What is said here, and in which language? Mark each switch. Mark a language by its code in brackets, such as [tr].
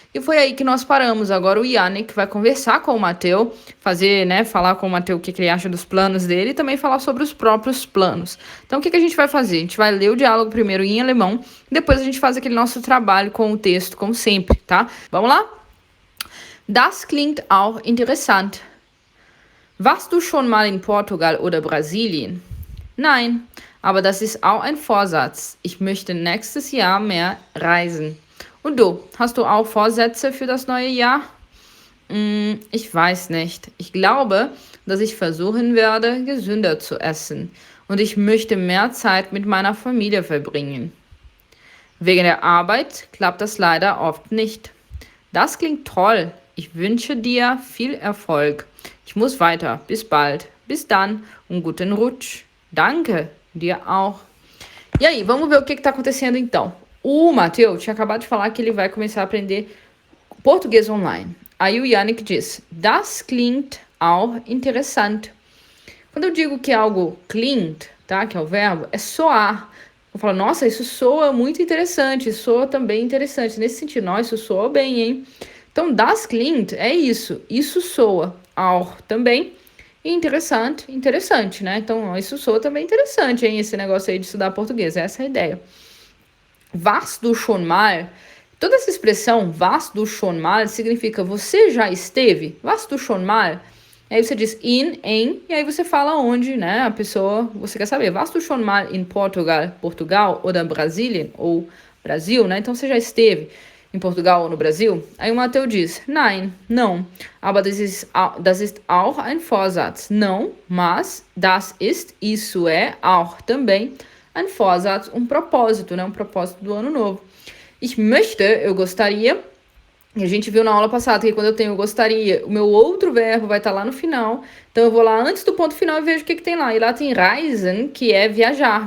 [pt] E foi aí que nós paramos. Agora o Yannick vai conversar com o Matheus, falar com o Matheus o que ele acha dos planos dele e também falar sobre os próprios planos. Então o que a gente vai fazer? A gente vai ler o diálogo primeiro em alemão, depois a gente faz aquele nosso trabalho com o texto, como sempre, tá? Vamos lá? [de] Das klingt auch interessant. Warst du schon mal in Portugal oder Brasilien? Nein, aber das ist auch ein Vorsatz. Ich möchte nächstes Jahr mehr reisen. Und du, hast du auch Vorsätze für das neue Jahr? Ich weiß nicht. Ich glaube, dass ich versuchen werde, gesünder zu essen. Und ich möchte mehr Zeit mit meiner Familie verbringen. Wegen der Arbeit klappt das leider oft nicht. Das klingt toll. Ich wünsche dir viel Erfolg. Ich muss weiter. Bis bald. Bis dann und guten Rutsch. Danke. Dir auch. [pt] E aí, vamos ver o que está acontecendo então. O Matheus tinha acabado de falar que ele vai começar a aprender português online. Aí o Yannick diz, [de] das klingt auch interessant. [pt] Quando eu digo que algo klingt, tá, que é o verbo, é soar. Eu falo, nossa, isso soa muito interessante, soa também interessante. Nesse sentido, nossa, isso soa bem, hein? Então, [de] das klingt [pt] é isso soa. Auch também. E interessante, né? Então, isso soa também interessante, hein? Esse negócio aí de estudar português, essa é a ideia. [de] Warst du schon mal? [pt] Toda essa expressão, [de] warst du schon mal, [pt] significa você já esteve? Warst du schon mal? Aí você diz in, em, e aí você fala onde, né? A pessoa, você quer saber. [de] Warst du schon mal in Portugal, ou Brasilien, [pt] ou Brasil, né? Então, você já esteve em Portugal ou no Brasil? Aí o Matheus diz, [de] nein, [pt] não. [de] Aber das ist auch ein Vorsatz. [pt] Não, mas isso é, auch também, [de] ein Vorsatz, [pt] um propósito, né? Um propósito do ano novo. [de] Ich möchte, [pt] eu gostaria, e a gente viu na aula passada que quando eu tenho gostaria, o meu outro verbo vai estar lá no final. Então eu vou lá antes do ponto final e vejo o que tem lá. E lá tem reisen, que é viajar.